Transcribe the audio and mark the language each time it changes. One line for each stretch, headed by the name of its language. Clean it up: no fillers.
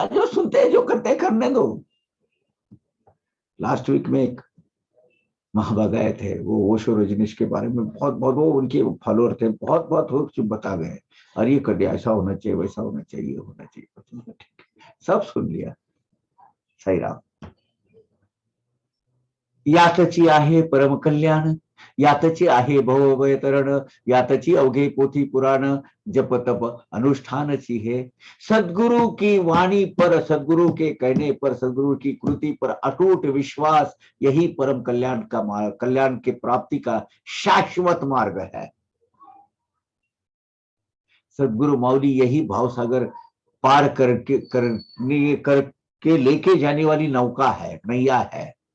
Hindi: आज जो सुनते हैं, जो करते हैं, करने दो। लास्ट वीक में एक महाबा गए थे, वो ओशो रजनीश के बारे में बहुत बहुत, वो उनके फॉलोअर थे, बहुत बहुत बता गए, और ये कर दिया, ऐसा होना चाहिए, वैसा होना चाहिए, होना चाहिए। सब सुन लिया। सही राम।
Marathi: यातची आहे परम कल्याण, यातची आहे भवभय तरण, यातची अवघे पोथी पुराण, जप तप अनुष्ठानची है।
Hindi: सदगुरु की वाणी पर, सदगुरु के कहने पर, सदगुरु की कृति पर अटूट विश्वास, यही परम कल्याण का मार्ग, कल्याण की प्राप्ति का शाश्वत मार्ग है। सदगुरु मौली यही भावसागर पार करके लेके जाने वाली नौका है, नैया है।